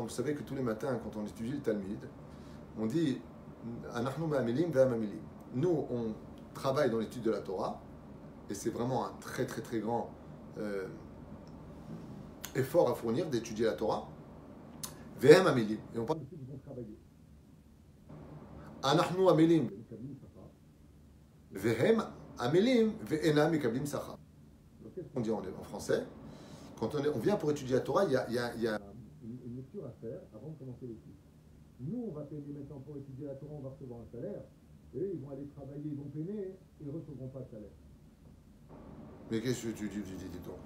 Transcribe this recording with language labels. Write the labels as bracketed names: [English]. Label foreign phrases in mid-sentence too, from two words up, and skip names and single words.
[French] Vous savez que tous les matins, quand on étudie le Talmud, on dit nous, on travaille dans l'étude de la Torah, et c'est vraiment un très très très grand effort à fournir d'étudier la Torah. Et on parle de ceux qui vont travailler. [Hebrew] אנחנו עמלים. והם עמלים ואינם מקבלים שכר. [French] Qu'est-ce qu'on dit en français? Quand on vient pour étudier la Torah, il y a une lecture à faire avant de commencer l'étude. Nous, on va payer maintenant pour étudier la Torah, on va recevoir un salaire. Et eux, ils vont aller travailler, ils vont peiner, et ils ne recevront pas de salaire. Mais qu'est-ce que tu dis donc?